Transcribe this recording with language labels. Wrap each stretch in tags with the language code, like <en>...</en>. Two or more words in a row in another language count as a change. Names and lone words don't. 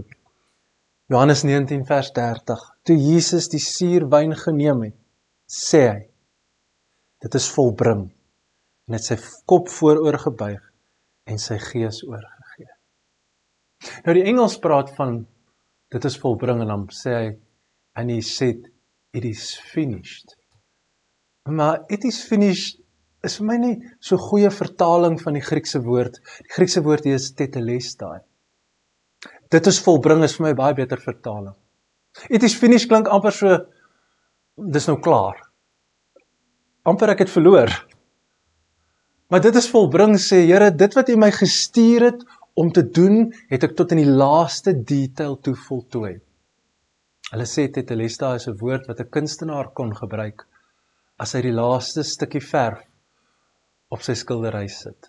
<af>Johannes 19 vers 30, toe Jesus die suurwyn geneem het, sê hy, dit is volbring, en het sy kop vooroor gebuig, en sy gees oorgegee. Nou die Engels praat van, dit is volbring, en dan sê hy,</af> <en>and he said, it is finished. Maar it is finished,</en> <af>is vir my nie so goeie vertaling van die Griekse woord. Die Griekse woord hier is tetelestai. Dit is volbring, is vir my baie beter vertaling.</af> <en>It is finished</en> <af>klink amper so, dis nou klaar. Amper ek het verloor. Maar dit is volbring, sê, Here, dit wat U my gestuur het om te doen, het ek tot in die laaste detail toe voltooi. Hulle sê tetelestai is 'n woord wat 'n kunstenaar kon gebruik as hy die laaste stukkie verf op sy skildery sit.</af>